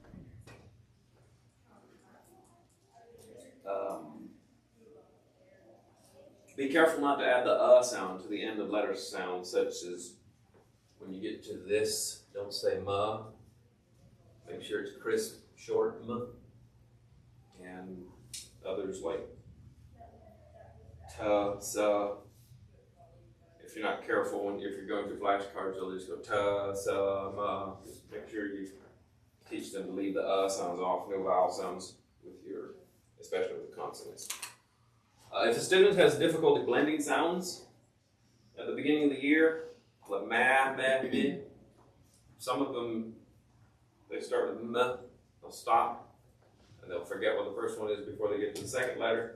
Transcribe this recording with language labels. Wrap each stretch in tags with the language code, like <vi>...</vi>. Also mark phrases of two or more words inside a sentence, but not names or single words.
<en>Be careful not to add the sound to the end of letter sounds, such as when you get to this, don't say ma. Make sure it's crisp, short m. And others like ta, sa. If you're not careful, if you're going through flashcards, they'll just go ta, sa, ma. Just make sure you teach them to leave the sounds off, no vowel sounds with your, especially with consonants. If a student has difficulty blending sounds at the beginning of the year, like ma, mi, some of them, they start with m, they'll stop, and they'll forget what the first one is before they get to the second letter.</en>